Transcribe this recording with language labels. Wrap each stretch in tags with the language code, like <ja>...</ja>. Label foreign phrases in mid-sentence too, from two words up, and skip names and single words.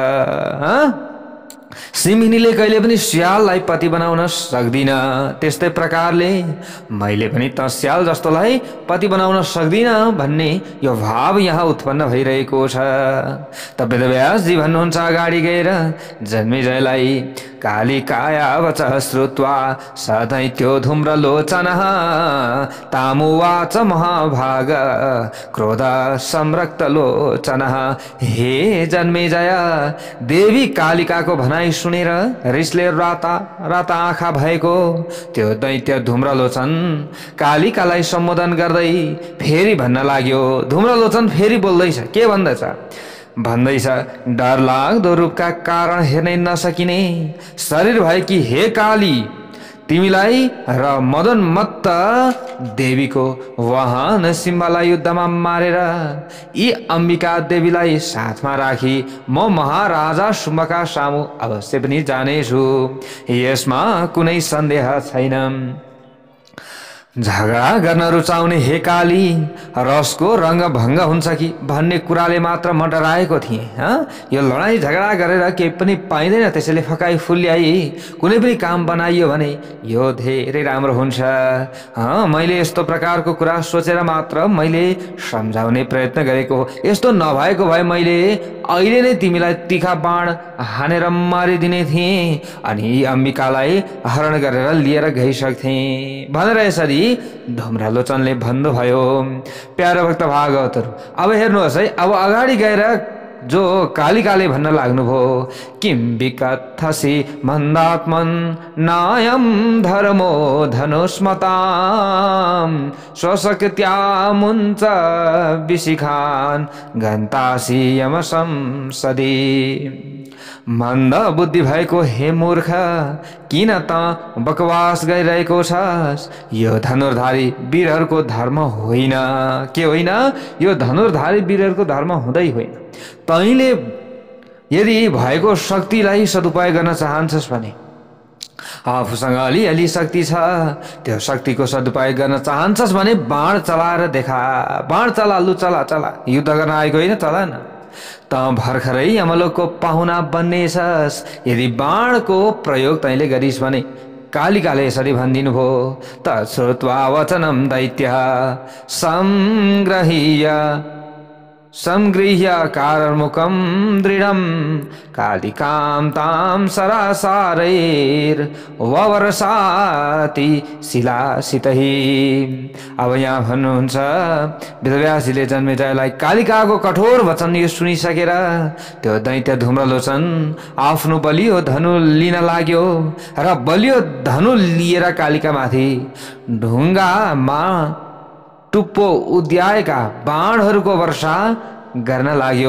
<ne>सिंहिनीले कहिले पनि स्याललाई पति बनाउन सक्दिन, त्यस्तै प्रकारले मैले पनि त स्याल जस्तोलाई पति बनाउन सक्दिन भन्ने यो भाव यहाँ उत्पन्न भइरहेको छ। त वेदव्यासजी भन्नुहुन्छ अगाडि गएर जन्मेजयलाई</ne> <sa>कालिकाया वचः श्रुत्वा स दैत्यो धूम्रलोचनः तामुवाच महाभाग क्रोध संरक्तलोचनः।</sa> <ne>हे जन्मेजय, देवी कालिकाको भनाइ सुनेर रिसले राता राता आँखा भएको त्यो दैत्य धूम्रलोचन कालिकालाई सम्बोधन गर्दै फेरि भन्न लाग्यो। धूम्रलोचन फेरि बोल्दैछ, के भन्दैछ डरलाग्दो रूपका कारण हेर्नै नसकिने शरीर भएकी हे काली, तिमीलाई र मदनमत्त देवीको वाहन सिंहलाई युद्धमा मारेर यी अम्बिका देवीलाई साथमा राखी म महाराजा शुम्भका सामु अवश्य पनि जानेछु, यसमा कुनै सन्देह छैन। झगडा गर्न रुचाउने हे काली, रसको रंग भंग हुन्छ कि भन्ने कुराले मात्र म डराएको थिएँ। यो लडाई झगडा गरेर केही पनि पाइँदैन, त्यसैले फकाई फुल्याई कुनै पनि काम बनाइयो भने यो धेरै राम्रो हुन्छ। मैले यस्तो प्रकारको कुरा सोचेर मात्र मैले सम्झाउने प्रयत्न गरेको हो। यस्तो नभएको भए मैले अहिले नै तिमीलाई तीखा बाण हानेर मारिदिने थिएँ अनि अम्बिकालाई हरण गरेर लिएर गइसक्थे भनेर यसरी धूम्रलोचनले भन्नुभयो। प्यारो भक्त भागवतहरु, अब हेर्नुहोस् है, अब अगाडि गएर जो कालिकाले भन्न लाग्नुभयो</ne> <sa>किम विकथसि मन्दात्मन नायम धर्मो धनुष्मताम स्वशक्त्या मुञ्च विशिखान गन्तासि यम संसदि।</sa> <ne>मन्द बुद्धि भएको हे मूर्ख, किन त बकवास गरिरहेको छस्? यो धनुर्धारी वीरहरूको धर्म होइन। के होइन? यो धनुर्धारी वीरहरूको धर्म हुँदै होइन। तैँले यदि भएको शक्तिलाई सदुपयोग गर्न चाहन्छस् भने, आफूसँग अलिअलि शक्ति छ, त्यो शक्तिको सदुपयोग गर्न चाहन्छस् भने बाण चलाएर देखा। बाण चला, लु चला चला, युद्ध गर्न आएको होइन, चला न। त भर्खरै यमलोकको पाहुना बन्नेछस्। यदि बाणको प्रयोग तैँले गरिस् भने कालिकाले यसरी भनिदिनु भयो, त</ne> <sa>श्रुत्वा वचनम दैत्य संगृह्य कारमुकम दृढम कालिकाम ताम सरासारैर ववर्षाति शिलासितहि।</sa> <ne>अब यहाँ भन्नुहुन्छ वेदव्यासजीले जन्मेजयलाई कालिकाको कठोर वचन यो सुनिसकेर त्यो दैत्य धूम्रलोचन आफ्नो बलियो धनु लिन लाग्यो र बलियो धनु लिएर कालिकामाथि ढुङ्गामा टुप्पो उद्याएका बाणहरूको वर्षा गर्न लाग्यो।</ne>